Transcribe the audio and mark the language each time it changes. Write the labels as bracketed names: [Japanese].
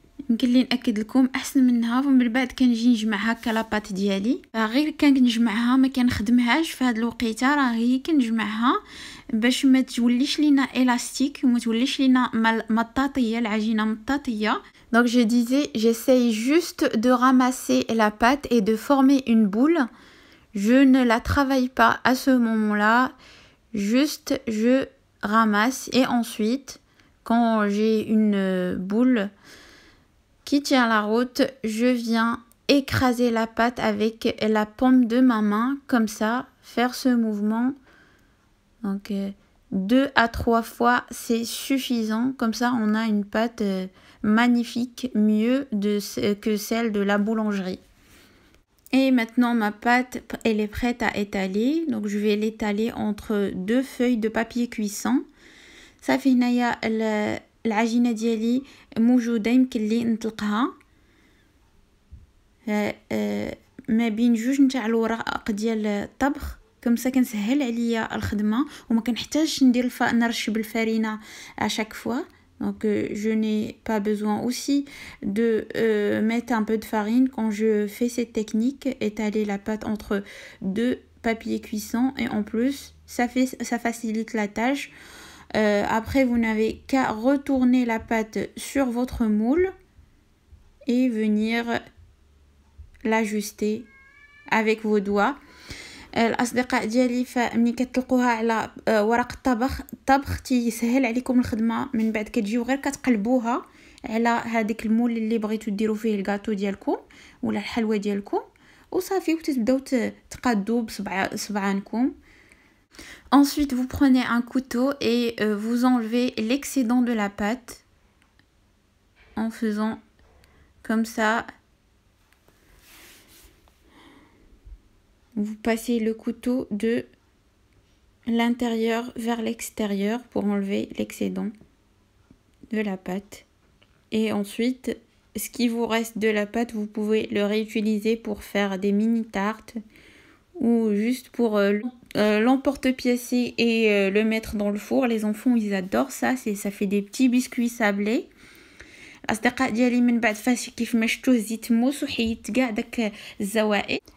[Arabic] يمكن لي ناكد لكم احسن منها. ومن بعد كنجي نجمع هكا لاباط ديالي، غير كنجمعها ما كنخدمهاش في هذه الوقيته، راه هي كنجمعها باش ما توليش لينا élastique وما توليش لينا مطاطيه، العجينه مطاطيه. [French] Donc je disais, j'essaye juste de ramasser la pâte et de former une boule. Je ne la travaille pas à ce moment-là, juste je ramasse et ensuite quand j'ai une boule qui tient la route, je viens écraser la pâte avec la paume de ma main, comme ça, faire ce mouvement. Donc 2 à 3 fois, c'est suffisant. Comme ça, on a une pâte magnifique, mieux que celle de la boulangerie. Et maintenant, ma pâte, elle est prête à étaler. Donc, je vais l'étaler entre 2 feuilles de papier cuisson. [Arabic] صافي هنايا العجينة ديالي موجودة، يمكن لي نطلقها ما بين جوج نتاع الوراق ديال الطبخ، كمسا كنسهل عليا الخدمة وما كنحتاجش ندير نرش بالفرينة [French] à chaque fois. Donc je n'ai pas besoin aussi de mettre un peu de farine quand je fais cette technique, étaler la pâte entre 2 papiers cuisson, et en plus ça facilite la tâche. Après, vous n'avez qu'à retourner la pâte sur votre moule et venir l'ajuster avec vos doigts. [Arabic] الاصدقاء ديالي فملي كتطلقوها على ورق الطبخ تيسهل عليكم الخدمه. من بعد كتجيو غير كتقلبوها على هذاك المول اللي بغيتو ديروا فيه الكاطو ديالكم ولا الحلوى ديالكم وصافي، وتبداو تقادوا بصبعانكم. [French] Ensuite, vous prenez un couteau et vous enlevez l'excédent de la pâte en faisant comme ça. Vous passez le couteau de l'intérieur vers l'extérieur pour enlever l'excédent de la pâte. Et ensuite, ce qui vous reste de la pâte, vous pouvez le réutiliser pour faire des mini tartes ou juste pour l'emporte-piècer et le mettre dans le four. Les enfants, ils adorent ça. Ça fait des petits biscuits sablés. [Arabic] الأصدقاء ديالي من بعد فاش كيف ما شفتوه زيت موس وحيدت كاع داك الزوائد.